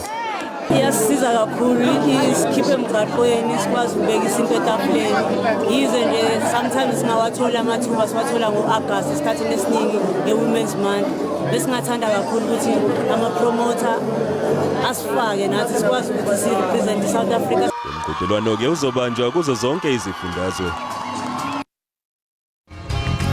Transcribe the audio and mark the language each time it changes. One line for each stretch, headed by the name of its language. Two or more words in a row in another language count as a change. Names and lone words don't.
Zulu: Iyasiza kakhulu isikhiphe emgaqweni sikwazi ukubeka izinto etafuleni. Yize nje sometimes singawathola amathuba siwathola ngoAugust isikhathini esiningi eWomen's Month. Besingathanda kakhulu ukuthi ama promoter asifake nathi sikwazi ukuthi si represent South Africa. Umqhudelwano ke uzobanjwa kuzo zonke izifundazwe.